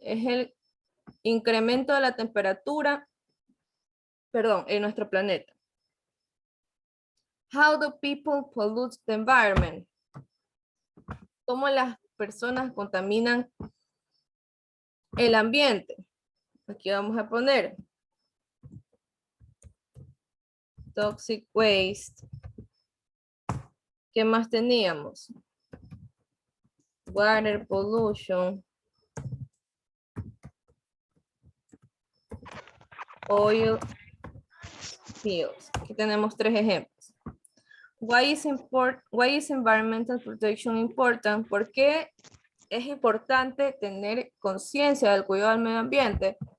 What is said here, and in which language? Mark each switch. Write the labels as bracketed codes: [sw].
[es] Es el incremento de la temperatura, perdón, en nuestro planeta. [en] How do people pollute the environment? [es] ¿Cómo las personas contaminan el ambiente? Aquí vamos a poner [en] toxic waste. [es] ¿Qué más teníamos? [en] Water pollution. Oil spills. [es] Aquí tenemos 3 ejemplos. [en] Why is environmental protection important? [es] ¿Por qué es importante tener conciencia del cuidado del medio ambiente?